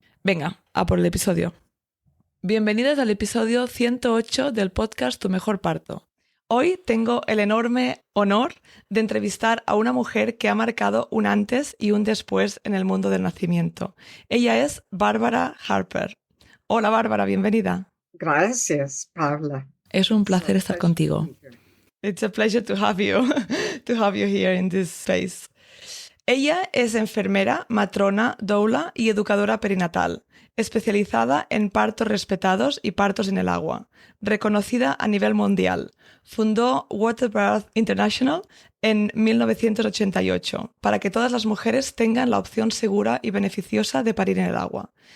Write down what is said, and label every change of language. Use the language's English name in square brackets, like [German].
[Spanish] Venga, a por el episodio. Bienvenidos al episodio 108 del podcast Tu Mejor Parto. Hoy tengo el enorme honor de entrevistar a una mujer que ha marcado un antes y un después en el mundo del nacimiento. Ella es Bárbara Harper. Hola Bárbara, bienvenida. Gracias, Paula. Es un placer estar contigo. [English] It's a pleasure to have you here in this space. [Spanish] Ella es enfermera, matrona, doula y educadora perinatal, especializada en partos respetados y partos en el agua, reconocida a nivel mundial. Fundó Water Birth International en 1988 para que todas las mujeres tengan la opción segura y beneficiosa de parir en el agua.